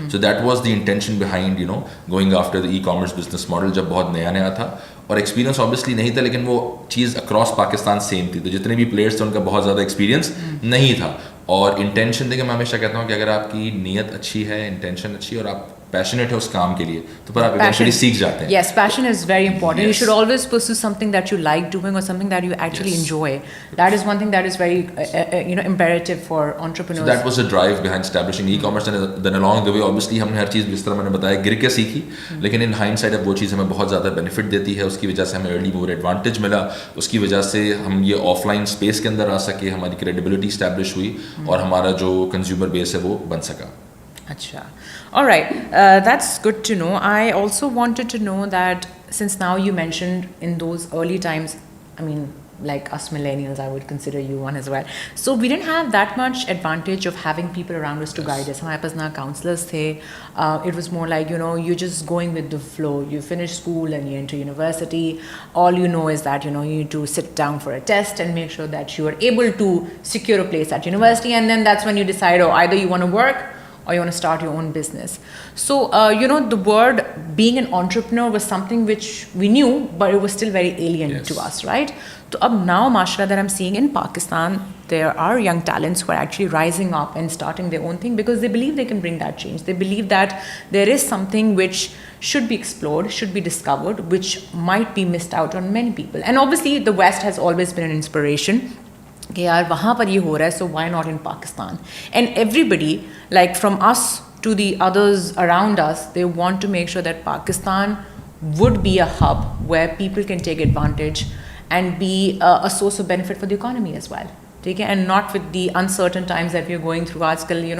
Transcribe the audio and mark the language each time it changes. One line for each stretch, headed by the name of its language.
English: so that was the intention behind going after the e commerce business model,
Urdu: جب بہت نیا تھا اور ایکسپیرینس آبویسلی نہیں تھا, لیکن وہ چیز اکراس پاکستان سیم تھی. تو جتنے بھی پلیئرس تھے ان کا بہت زیادہ ایکسپیرینس نہیں تھا. اور انٹینشن دیکھیں, میں ہمیشہ کہتا ہوں کہ اگر آپ کی نیت اچھی ہے, انٹینشن اچھی ہے اور آپ پیشنیٹ ہے اس کام کے لیے, تو پھر آپ ایونچولی سیکھ جاتے ہیں.
English: Yes, passion is very important. You should always pursue something that you like doing or something that you actually enjoy. That is one thing that is very imperative for entrepreneurs. So that was the drive behind establishing e-commerce, and then along the way obviously
Urdu: ہم نے ہر چیز جس طرح میں نے بتایا گر کے سیکھی, لیکن ان ہائنڈ سائڈ اب وہ چیز ہمیں بہت زیادہ بینیفٹ دیتی ہے. اس کی وجہ سے ہمیں ارلی موور ایڈوانٹیج ملا, اس کی وجہ سے ہم یہ آف لائن اسپیس کے اندر آ سکے, ہماری کریڈیبلٹی اسٹیبلش ہوئی اور ہمارا جو کنزیومر بیس ہے وہ بن سکا.
English: Acha. All right. That's good to know. I also wanted to know that since now you mentioned in those early times, I mean, like us millennials, I would consider you one as well. So we didn't have that much advantage of having people around us to guide us.
Urdu: Hamare paas na counselors the.
English: It was more like, you're just going with the flow. You finish school and you enter university. All you know is that, you need to sit down for a test and make sure that you are able to secure a place at university. And then that's when you decide, either you want to work or you want to start your own business. So, the word being an entrepreneur was something which we knew, but it was still very alien to us, right? So, now, mashallah, that I'm seeing in Pakistan, there are young talents who are actually rising up and starting their own thing because they believe they can bring that change. They believe that there is something which should be explored, should be discovered, which might be missed out on many people. And obviously, the West has always been an inspiration.
Urdu: کہ یار وہاں پر یہ ہو رہا ہے,
English: So why not in Pakistan. And every body like from us to the others around us, they want to make sure that Pakistan would be a hub where people can take advantage and be a source of benefit for the economy as well.
Urdu: ٹھیک ہے,
English: and not with the uncertain times that we are going through
Urdu: آج کل.